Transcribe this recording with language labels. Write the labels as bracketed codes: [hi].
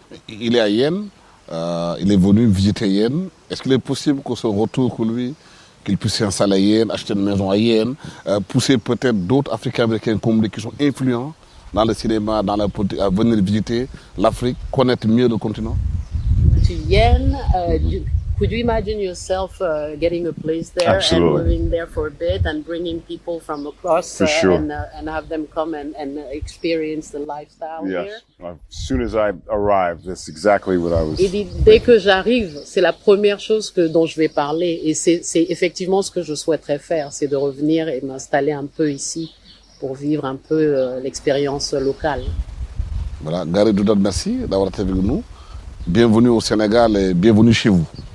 [fr] Il est à Yen, il est venu visiter Yen. Est-ce qu'il est possible qu'on se retrouve pour lui, qu'il puisse s'installer à Yen, acheter une maison à Yen, pousser peut-être d'autres Africains-Américains comme lui qui sont influents dans le cinéma, dans la politique, à venir visiter l'Afrique, connaître mieux le continent? [en] To Yen, could you imagine yourself getting a place there Absolutely. and living there for a bit and bringing people from across For sure. and have them come and experience the lifestyle here? Yes. As soon as I arrived, that's exactly what I was. [fr] Il dit, dès que j'arrive, c'est la première chose dont je vais parler et c'est effectivement ce que je souhaiterais faire, c'est de revenir et m'installer un peu ici pour vivre un peu l'expérience locale. Voilà, Gary Doudat, merci d'avoir été avec nous. Bienvenue au Sénégal et bienvenue chez vous.